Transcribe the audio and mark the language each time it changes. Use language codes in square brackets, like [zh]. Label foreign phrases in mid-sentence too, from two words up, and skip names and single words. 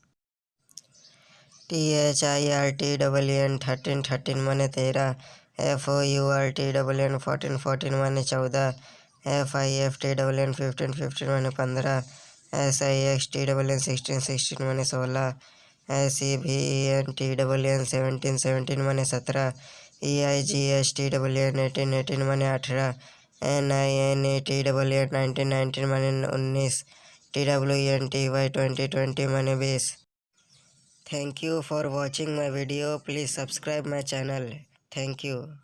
[en] THIRTEN 13 माने 13, FOURTEN 14 माने 14, FIFTEN 15 माने 15, SIXTEN 16 माने 16, SEVENTEN 17 माने 17, EIGSTEN 18 माने 18, NINETEN 19 माने 19, TWENTY 20 माने 20. Thank you for watching my video. Please subscribe my channel. Thank you.